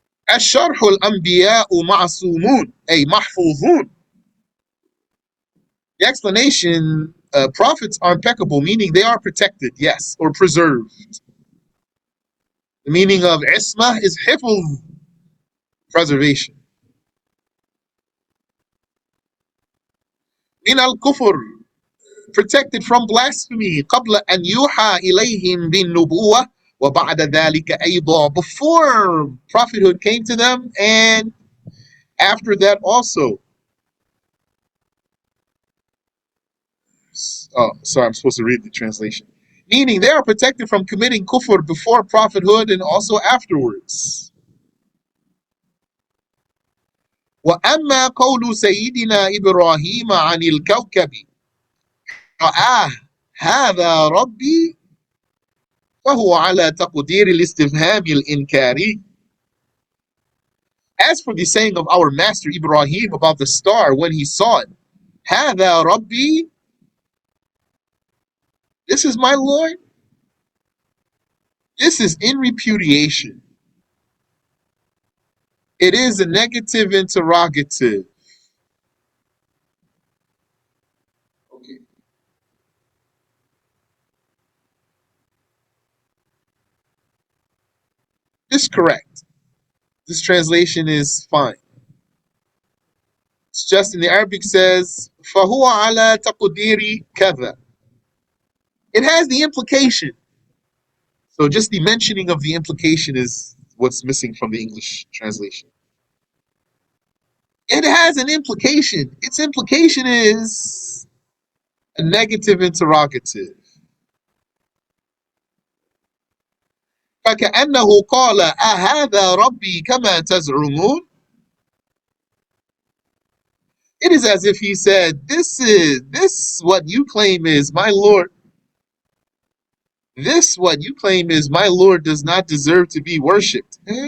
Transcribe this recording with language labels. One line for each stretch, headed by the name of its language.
Arabic: الشرح الأنبياء معصومون أي محفوظون.
English: The explanation, prophets are impeccable, meaning they are protected, yes, or preserved. The meaning of isma is hifz, preservation.
Arabic: Min al-kufr,
English: protected from blasphemy.
Arabic: قبل أن يوحى إليهم بالنبوة وبعد ذلك أيضا,
English: before prophethood came to them and after that also. Oh, sorry, I'm supposed to read the translation. Meaning they are protected from committing kufr before prophethood and also afterwards.
Arabic: وأما قول سيدنا إبراهيم عن الكوكب رآه هذا ربي فهو على تقدير الاستفهام الإنكاري.
English: As for the saying of our master Ibrahim about the star when he saw it,
Arabic: هذا ربي,
English: this is my Lord, this is in repudiation. It is a negative interrogative. Okay. This is correct. This translation is fine. It's just in the Arabic says,
Arabic: فَهُوَ عَلَى تَقْدِيرِ كَذَا.
English: It has the implication. So just the mentioning of the implication is what's missing from the English translation. It has an implication. Its implication is a negative interrogative.
Arabic: فكأنه قال أهذا ربي كما تزعمون.
English: It is as if he said, this what you claim is my Lord. This what you claim is my Lord does not deserve to be worshipped.